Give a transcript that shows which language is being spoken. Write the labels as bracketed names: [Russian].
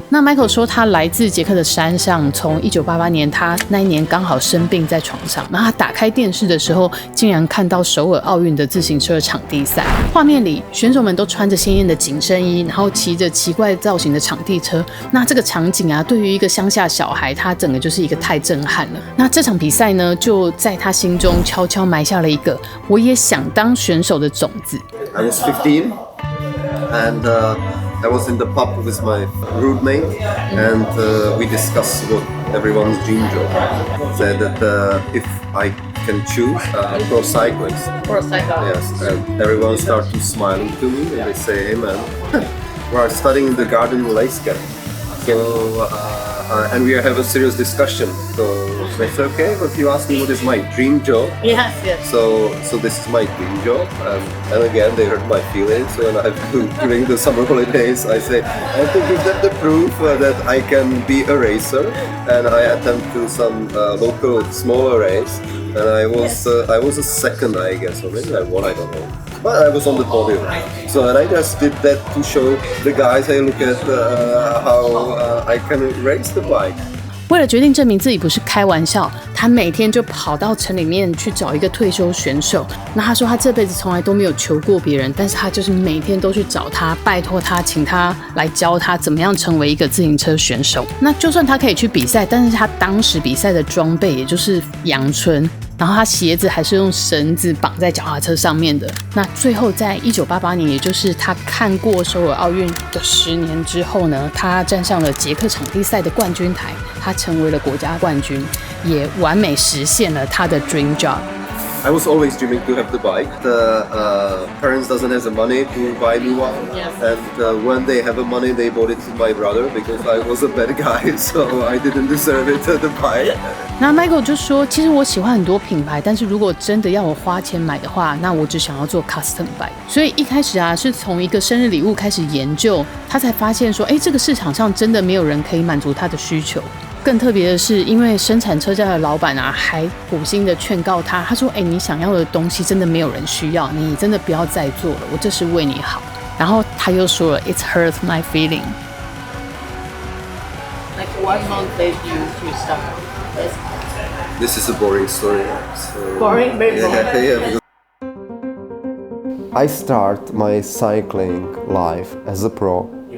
[Chinese] 那 Michael 说，他来自捷克的山上，从1988年，他那一年刚好生病在床上，那他打开电视的时候，竟然看到首尔奥运的自行车场地赛，画面里选手们都穿着鲜艳的紧身衣，然后骑着奇怪造型的场地车。那这个场景对于一个乡下小孩，他整个就是一个太震撼了。那这场比赛呢，就在他心中悄悄埋下了一个我也想当选手的种子。 [English] I was 15 and I was in the pub with my roommate and we discussed what everyone's dream job. Said that if I can choose pro cyclist. Pro cyclist. Yes, and everyone started smiling to me and they say, hey man, we're studying in the garden in Leiska. So, and we have a serious discussion. So I said, okay, but you asked me what is my dream job. Yes. So this is my dream job. And again, they hurt my feelings. So when I during the summer holidays, I say, I have to give them the proof that I can be a racer. And I attend to some local smaller race. And I was a second, I guess, or maybe I won, I don't know. But I was on the podium. So and I just did that to show the guys, hey, look at how I can race the bike. [Chinese] 为了决定证明自己不是开玩笑，他每天就跑到城里面去找一个退休选手。那他说他这辈子从来都没有求过别人，但是他就是每天都去找他，拜托他，请他来教他怎么样成为一个自行车选手。那就算他可以去比赛，但是他当时比赛的装备也就是阳春，然后他鞋子还是用绳子绑在脚踏车上面的。那最后在1988年，也就是他看过首尔奥运的10年之后呢，他站上了捷克场地赛的冠军台，他成为了国家冠军，也完美实现了他的 dream job。 [English] I was always dreaming to have the bike. The parents doesn't have the money to buy me one, and when they have the money, they bought it to my brother because I was a bad guy, so I didn't deserve it the bike. [Chinese] 那 Michael 就说，其实我喜欢很多品牌，但是如果真的要我花钱买的话，那我只想要做 custom bike。所以一开始是从一个生日礼物开始研究，他才发现说，这个市场上真的没有人可以满足他的需求。更特别的是，因为生产车架的老板还苦心的劝告他，他说：“你想要的东西真的没有人需要，你真的不要再做了，我这是为你好。” 然后他又说了 ， [English] "It hurts my feeling." Like what motivated you to start this? This is a boring story. So, Boring, very boring. Yeah. I start my cycling life as a pro.